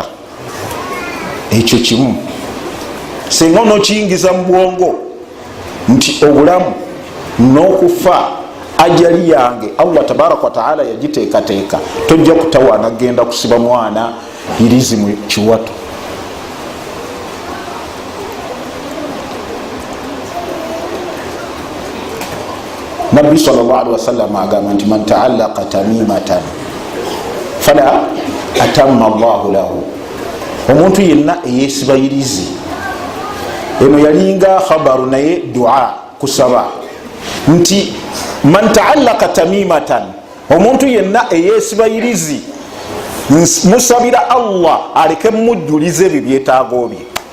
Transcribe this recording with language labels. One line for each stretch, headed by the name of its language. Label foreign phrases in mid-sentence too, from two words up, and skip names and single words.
Ganda: Ekyo kimu singa onokiyingiza mu bwongo nti obulamu n'okufa ajali yange Allah
Arabic: تبارك وتعالى
Ganda: yagiteekateeka, tojja kutawaana genda kusiba mwana irizi mu kiwato.
Arabic: Nabbi صلى الله عليه وسلم
Ganda: agamba nti
Arabic: من تعلق تميمة فلا أتم الله له.
Ganda: Omuntu yenna eyesibayirizi, eno yalinga khabaru naye dua kusaba, nti
Arabic: من تعلق تميمة,
Ganda: omuntu yenna eyesibayirizi musabira Allah aleke mujjulize ebyo byetaago bye.